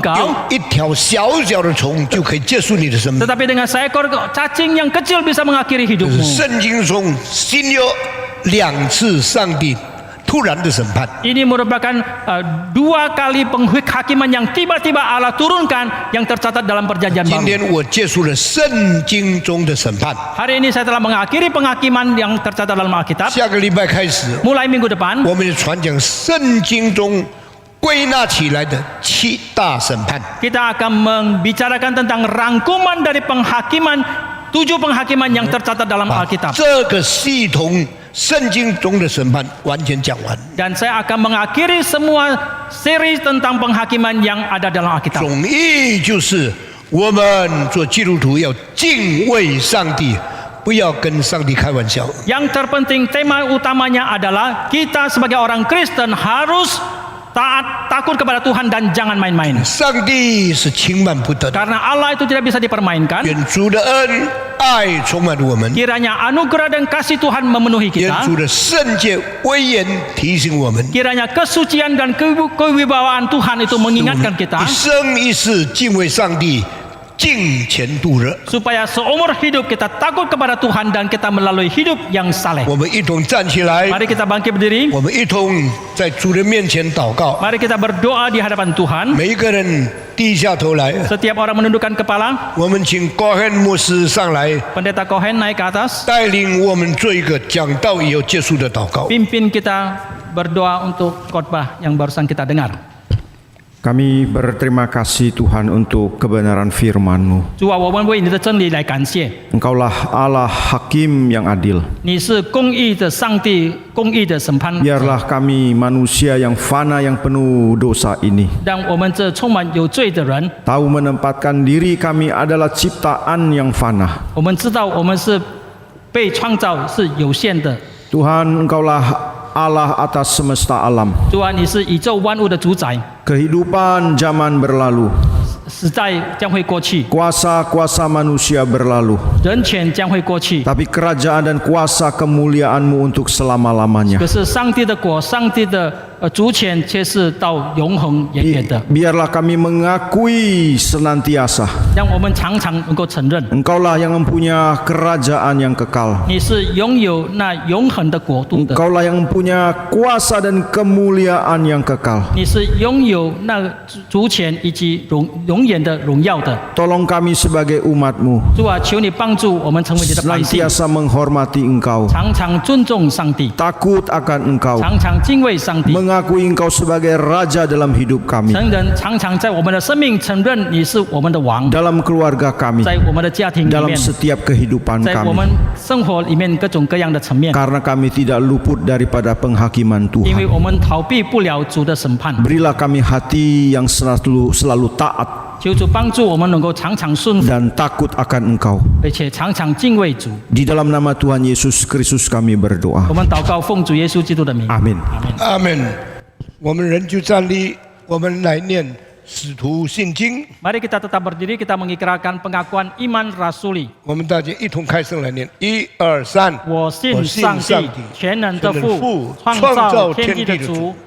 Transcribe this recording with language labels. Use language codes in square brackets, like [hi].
[id] engkau, [zh] 一条小小的虫就可以结束你的生命。” [id] tetapi dengan seekor cacing yang kecil bisa mengakhiri hidupmu. [zh] 圣经中新约两次上帝突然的审判， [id] Ini merupakan dua kali penghakiman yang tiba-tiba Allah turunkan yang tercatat dalam perjanjian [zh] 今 [id] baru. [zh] 天我结束了圣经中的审判， [id] Hari ini saya telah mengakhiri penghakiman yang tercatat dalam Alkitab. [zh] 下个礼拜开始， [id] Mulai minggu depan, [zh] 我们就传讲圣经中归纳起来的七大审判。 [id] kita akan membicarakan tentang rangkuman dari penghakiman, 7 penghakiman yang tercatat dalam [zh] 把 [id] Alkitab. [zh] 这个系统圣经中的审判完全讲完， [id] Dan saya akan mengakhiri semua seri tentang penghakiman yang ada dalam Alkitab. [zh] 总意就是我们做基督徒要敬畏上帝，不要跟上帝开玩笑。 [id] Yang terpenting tema utamanya adalah kita sebagai orang Kristen harus taat, takut kepada Tuhan dan jangan main-main. [zh] 上帝是轻慢不得的， [id] Karena Allah itu tidak bisa dipermainkan. [zh] 愿主的恩爱充满我们， [id] Kiranya anugerah dan kasih Tuhan memenuhi [zh] 愿 [id] kita. [zh] 主的圣洁威严提醒我们， [id] Kiranya kesucian dan kewibawaan Tuhan itu mengingatkan kita [zh] 一生一世敬畏上帝，敬虔度日。 [id] supaya seumur hidup kita takut kepada Tuhan dan kita melalui hidup yang saleh. [zh] 我们一同站起来， [id] Mari kita bangkit berdiri. [zh] 我们一同在主人面前祷告。 [id] Mari kita berdoa di hadapan Tuhan. [zh] 每一个人低下头来， [id] Setiap orang menundukkan kepala. [zh] 我们请高汉牧师上来， [id] Pendeta Cohen naik ke atas. [zh] 带领我们做一个讲道以后结束的祷告。 [id] Pimpin kita berdoa untuk khotbah yang barusan kita dengar. Kami berterima kasih Tuhan untuk kebenaran firman-Mu. [zh] 主啊，我们为你的真理来感谢。 [id] Engkaulah Allah Hakim yang adil. [zh] 你是公义的上帝，公义的审判。 [id] Biarlah kami manusia yang fana yang penuh dosa ini [zh] 让我们这充满有罪的人， [id] tahu menempatkan diri kami adalah ciptaan yang fana. [zh] 我们知道我们是被创造是有限的。 [id] Tuhan, Engkaulah Allah atas semesta alam. [zh] 主啊，你是宇宙万物的主宰， [id] Kehidupan zaman berlalu, [zh] 时代将会过去， [id] kuasa-kuasa manusia berlalu, [zh] 人权将会过去。 [id] tapi kerajaan dan kuasa kemuliaan-Mu untuk selama-lamanya. [zh] 可是上帝的国，上帝的主权却是到永恒远远的。 [id] Biarlah kami mengakui senantiasa [zh] 让我们常常能够承认， [id] Engkaulah yang mempunyai kerajaan yang kekal. [zh] 你是拥有那永恒的国度的， [id] Engkaulah yang mempunyai kuasa dan kemuliaan yang kekal. [zh] 你是拥有那主权以及永远的荣耀的。 [id] Tolong kami sebagai umat-Mu [zh] 主啊，求你帮助我们成为你的百姓， [id] senantiasa menghormati Engkau, [zh] 常常尊重上帝， [id] takut akan Engkau, [zh] 常常敬畏上帝， [id] mengakui Engkau sebagai Raja dalam hidup kami, [zh] 常常在我们的生命承认你是我们的王， [id] dalam keluarga kami, [zh] 在我们的家庭里 [id] dalam [zh] 面， [id] setiap kehidupan [zh] 在我们 [id] kami. [zh] 生活里面各种各样的层面， [id] Karena kami tidak luput daripada penghakiman [zh] 因为 [id] Tuhan. [zh] 我们逃避不了主的审判。 [id] Berilah kami hati yang selalu taat [zh] 求主帮助我们能够常常顺服， [id] dan takut akan Engkau. [zh] 而且常常敬畏主。 [id] Di dalam nama Tuhan Yesus Kristus kami berdoa. [zh] 我们祷告，奉主耶稣基督的名。 [id] Amin. [zh] 阿门。我们人就站立，我们来念使徒信经。 [id] Mari kita tetap berdiri, kita mengikrarkan pengakuan iman rasuli. [zh] 我们大家一同开声来念，一二三。我信上帝，全能的父，创造天地的主。